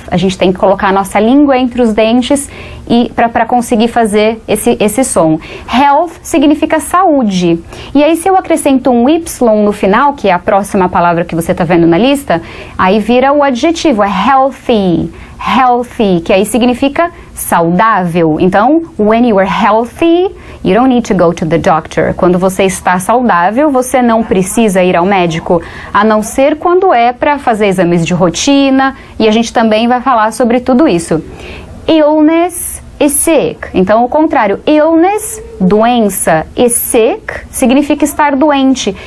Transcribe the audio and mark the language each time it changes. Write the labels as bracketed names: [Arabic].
[Portuguese] A gente tem que colocar a nossa língua entre os dentes e para conseguir fazer esse som. Health significa saúde. E aí se eu acrescento um Y no final, que é a próxima palavra que você está vendo na lista, aí vira o adjetivo, é healthy. Healthy, que aí significa saudável. [English] Então, when you are healthy, you don't need to go to the doctor. [Portuguese] Quando você está saudável, você não precisa ir ao médico, a não ser quando é para fazer exames de rotina, e a gente também vai falar sobre tudo isso. Illness e sick. Então, o contrário, illness, doença, e sick significa estar doente.